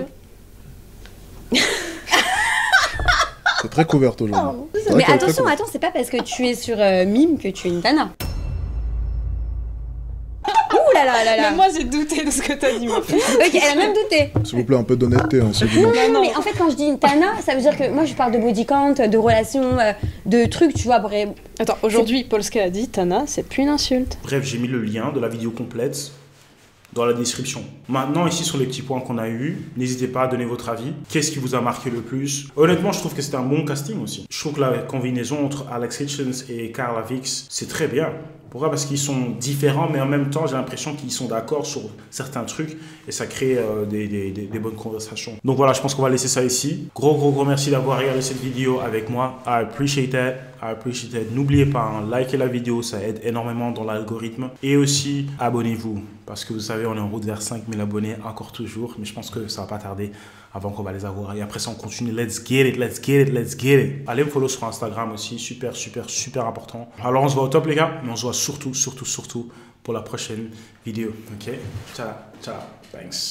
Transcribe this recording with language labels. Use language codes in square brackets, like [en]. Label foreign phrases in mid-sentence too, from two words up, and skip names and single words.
[fr] Genre. Est-ce que... très couverte aujourd'hui. Mais attention, c'est pas parce que tu es sur Mime que tu es une Tana. Ouh là là là là. Mais moi j'ai douté de ce que t'as dit, ma fille. Ok, elle a même douté. S'il vous plaît, un peu d'honnêteté en ce dimanche. Non, mais en fait, quand je dis une Tana, ça veut dire que moi je parle de [en] body count, [fr] de relations, de trucs, tu vois. Bref. Attends, aujourd'hui, Polska a dit Tana, c'est plus une insulte. Bref, j'ai mis le lien de la vidéo complète dans la description. Maintenant, ici, sur les petits points qu'on a eus, n'hésitez pas à donner votre avis. Qu'est-ce qui vous a marqué le plus? Honnêtement, je trouve que c'était un bon casting aussi. Je trouve que la combinaison entre Alex Hitchens et Carla Vix, c'est très bien. Pourquoi? Parce qu'ils sont différents, mais en même temps, j'ai l'impression qu'ils sont d'accord sur certains trucs et ça crée des bonnes conversations. Donc voilà, je pense qu'on va laisser ça ici. Gros merci d'avoir regardé cette vidéo avec moi. [en] I appreciate it. I appreciate it. [fr] N'oubliez pas, likez la vidéo, ça aide énormément dans l'algorithme. Et aussi, abonnez-vous. Parce que vous savez, on est en route vers 5000 abonnés, encore toujours. Mais je pense que ça va pas tarder avant qu'on va les avoir. Et après ça, on continue. [en] Let's get it, let's get it, let's get it. [fr] Allez me follow sur Instagram aussi. Super important. Alors, on se voit au top, les gars. Mais on se voit surtout pour la prochaine vidéo. Ok? Ciao. [en] Thanks.